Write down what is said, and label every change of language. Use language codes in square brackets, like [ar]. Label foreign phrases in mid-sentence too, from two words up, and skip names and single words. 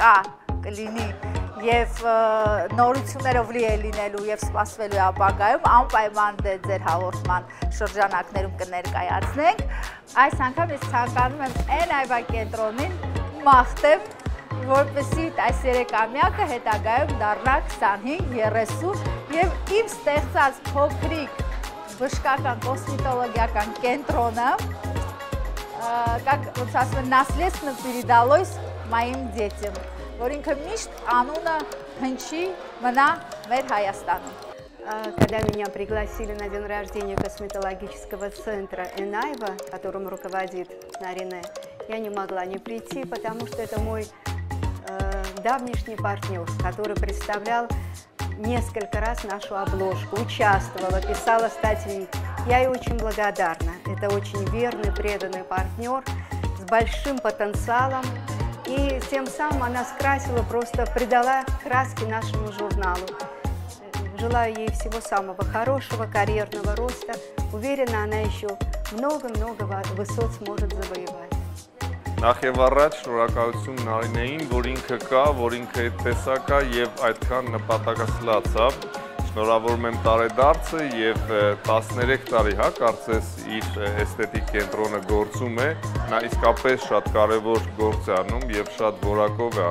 [hy] կլինի եւ նորություններով լի է լինելու եւ սպասվելու է ապագայում, անպայման ձեր հաղորդման շրջանակներում կներկայացնենք։ Այս անգամ ես ցանկանում եմ Էնայվա կենտրոնին մաղթեմ, որպեսզի այս 3-ամյակը հետագայում դառնա 25-30 եւ իմ ստեղծած փոքրիկ բժշկական կոսմետոլոգիական կենտրոնը, [ru] как вот [hy] ասում են, [ru] наследственно передалось моим детям, [hy] որ ինքը միշտ անունը հնչի մնա մեր Հայաստանում։ [ru] Когда меня пригласили на день рождения косметологического центра Энайва, которым руководит Нарине, я не могла не прийти, потому что это мой давнишний партнер, который представлял несколько раз нашу обложку, участвовала, писала статьи. Я ей очень благодарна. Это очень верный, преданный партнер с большим потенциалом. И тем самым она скрасила, просто придала краски нашему журналу. Желаю ей всего самого хорошего, карьерного роста. Уверена, она еще много-много высот сможет завоевать. [hy] Նախ եւ առաջ շնորհակալություն Նարինեին, որ ինքը կա, որ ինքը այդպես կա եւ այդքան նպատակասլացավ։ Շնորհավորում եմ տարեդարձը եւ 13 տարի, հա, կարծես իր էսթետիկ կենտրոնը գործում է։ Նա իսկապես շատ կարեւոր գործ է անում եւ շատ որակով է